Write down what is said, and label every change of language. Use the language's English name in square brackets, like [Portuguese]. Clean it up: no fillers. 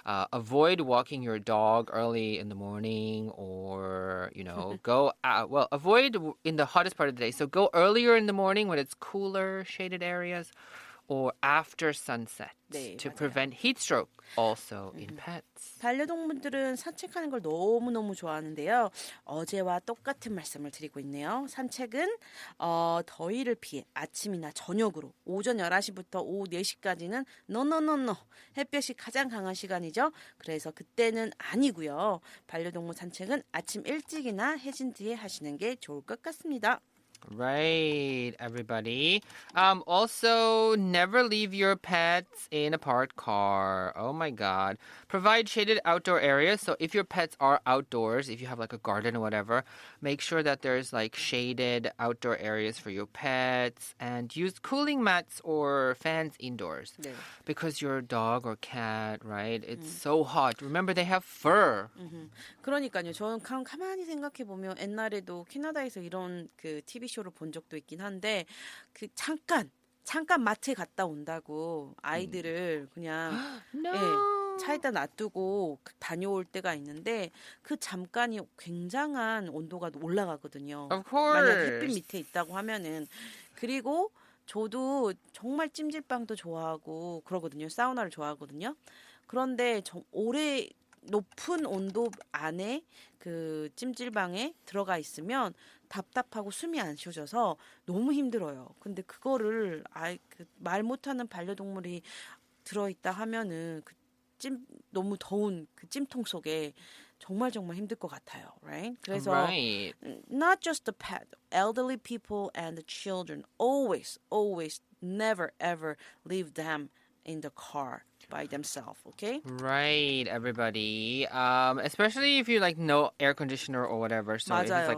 [English] Avoid walking your dog early in the morning or, go out. Well, avoid in the hottest part of the day. So go earlier in the morning when it's cooler, shaded areas, or after sunset [Korean] 네, [English] to [Korean] 맞아요. [English] prevent heat stroke also in pets. [Korean] 반려동물들은 산책하는 걸 너무너무 좋아하는데요. 어제와 똑같은 말씀을 드리고 있네요. 산책은 더위를 피해 아침이나 저녁으로 오전 11시부터 오후 4시까지는 노. 햇볕이 가장 강한 시간이죠. 그래서 그때는 아니고요. 반려동물 산책은 아침 일찍이나 해진 뒤에 하시는 게 좋을 것 같습니다. [English] Right, everybody. Also, never leave your pets in a parked car. Oh my God. Provide shaded outdoor areas. So if your pets are outdoors, if you have like a garden or whatever, make sure that there's like shaded outdoor areas for your pets and use cooling mats or fans indoors. [Korean] 네. [English] Because your dog or cat, right? It's so hot. Remember, they have fur. [Korean] 그러니까요. 저는 가만히 생각해 보면 옛날에도 캐나다에서 이런 그 TV 쇼를 본 적도 있긴 한데 그 잠깐 마트에 갔다 온다고 아이들을 그냥 [English] No. [Korean] 예, 차에다 놔두고 다녀올 때가 있는데 그 잠깐이 굉장한 온도가 올라가거든요. [English] Of course. [Korean] 만약 햇빛 밑에 있다고 하면은 그리고 저도 정말 찜질방도 좋아하고 그러거든요. 사우나를 좋아하거든요. 그런데 오래 높은 온도 안에 그 찜질방에 들어가 있으면 답답하고 숨이 안 쉬어져서 너무 힘들어요. 근데 그거를 말 못하는 반려동물이 들어있다 하면은 너무 더운 그 찜통 속에 정말 힘들 것 같아요, right? 그래서 [English] Right. not just the pet, elderly people and the children always never ever leave them in the car by themselves, okay? Right, everybody. Especially if you like no air conditioner or whatever. So if it's like